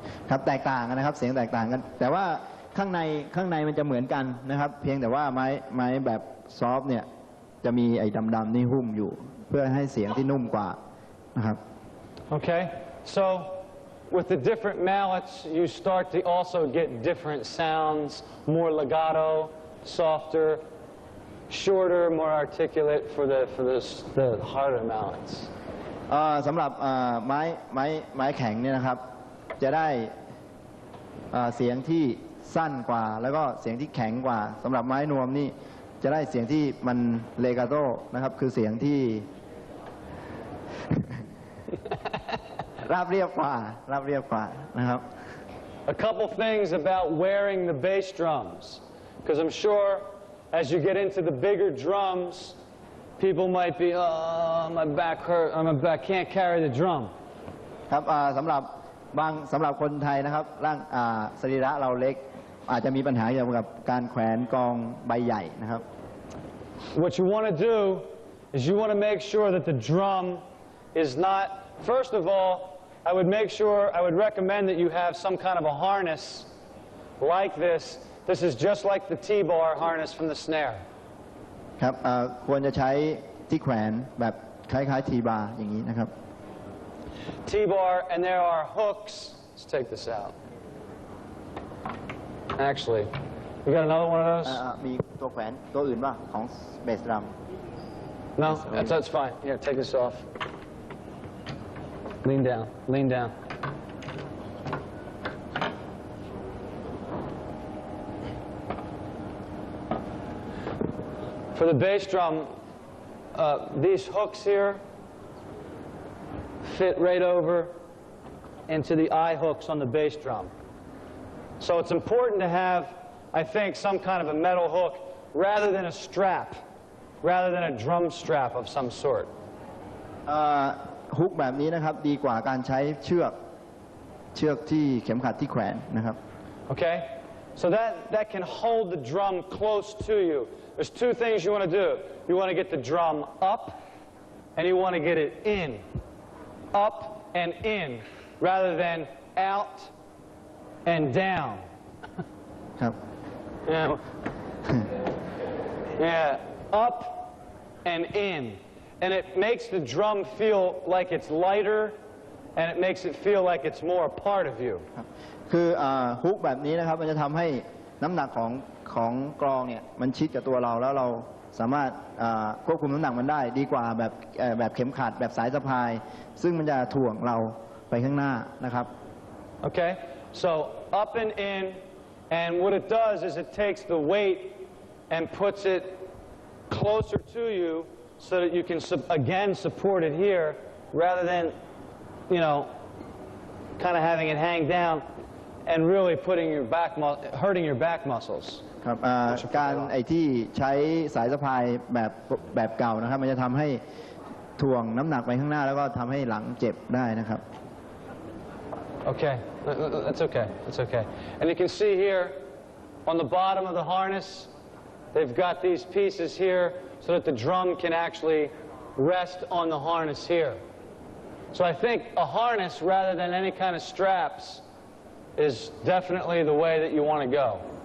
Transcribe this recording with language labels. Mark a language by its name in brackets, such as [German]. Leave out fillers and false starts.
[Thai] ครับแตกต่างกันนะครับเสียงแตกต่างกันแต่ว่าข้างในมันจะเหมือนกันนะครับเพียงแต่ว่าไม้แบบซอฟต์เนี่ยจะมีไอ้ดำๆนี่หุ้มอยู่เพื่อให้เสียงที่นุ่มกว่านะครับ [English] Okay, so with the different mallets, you start to also get different sounds, more legato, softer, shorter, more articulate for the harder mallets. [Thai] สำหรับไม้แข็งเนี่ยนะครับจะได้เสียงที่สั้นกว่าแล้วก็เสียงที่แข็งกว่าสำหรับไม้นวมนี่จะได้เสียงที่มันเลกาโต้นะครับคือเสียงที่ ราบเรียบกว่านะครับ [English] A couple things about wearing the bass drums, because I'm sure as you get into the bigger drums, people might be, oh, my back hurt, I can't carry the drum. [Thai] ครับสำหรับคนไทยนะครับร่างสรีระเราเล็กอาจจะมีปัญหาเกี่ยวกับการแขวนกองใบใหญ่นะครับ [English] What you want to do is you want to make sure that the drum is not, first of all, I would recommend that you have some kind of a harness like this. This is just like the T-bar harness from the snare. [Thai] ครับควรจะใช้ที่แขวนแบบคล้ายๆ T-bar อย่างนี้นะครับ [English] T-bar, and there are hooks. Let's take this out. Actually, you got another one of those? [Thai] มีตัวแขวนตัวอื่นป่ะของเบสดรัม [English] No, that's fine. Here, take this off. Lean down. Lean down. For the bass drum, these hooks here fit right over into the eye hooks on the bass drum. So it's important to have, I think, some kind of a metal hook rather than a strap, rather than a drum strap of some sort. [Thai] ฮุกแบบนี้นะครับดีกว่าการใช้เชือกที่เข็มขัดที่แขวนนะครับ [English] Okay? So that can hold the drum close to you. There's two things you want to do. You want to get the drum up, and you want to get it in. Up and in, rather than out and down. [Thai] ครับ [English] Yeah, up and in. And it makes the drum feel like it's lighter, and it makes it feel like it's more a part of you. [Thai] คือฮุกแบบนี้นะครับมันจะทำให้น้ำหนักของกลองเนี่ยมันชิดกับตัวเราแล้วเราสามารถควบคุมน้ำหนักมันได้ดีกว่าแบบเข็มขัดแบบสายสะพายซึ่งมันจะถ่วงเราไปข้างหน้านะครับ [English] Okay, so up and in, and what it does is it takes the weight and puts it closer to you so that you can again support it here rather than, you know, kind of having it hang down and really putting your hurting your back muscles. [Thai] ครับการที่ใช้สายสะพายแบบเก่านะครับมันจะทำให้ถ่วงน้ำหนักไปข้างหน้าแล้วก็ทำให้หลังเจ็บได้นะครับ [English] Okay, that's okay, that's okay. And you can see here on the bottom of the harness, they've got these pieces here so that the drum can actually rest on the harness here. So I think a harness rather than any kind of straps is definitely the way that you want to go.